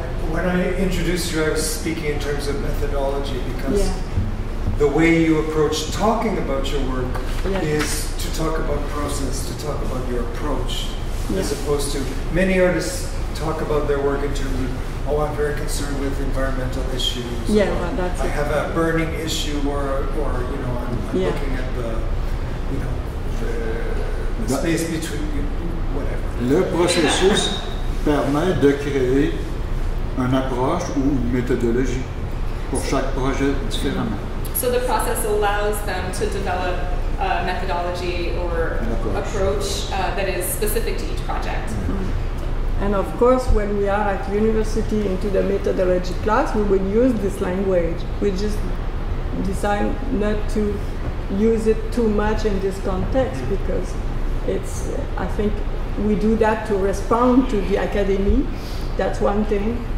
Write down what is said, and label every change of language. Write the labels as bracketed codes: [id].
[en] When I introduced you, I was speaking in terms of methodology because the way you approach talking about your work is to talk about process, to talk about your approach, as opposed to many artists talk about their work in terms of, oh, I'm very concerned with environmental issues. Yeah, well, that's I have a burning issue, or you know, I'm looking at the, you know, the space between whatever. [fr] Le processus permet de créer une approche ou une méthodologie pour chaque projet différemment. [en] So the process allows them to develop a methodology or approach that is specific to each project. And of course, when we are at university into the methodology class, we will use this language. We just decide not to use it too much in this context because it's, I think we do that to respond to the academy. That's one thing.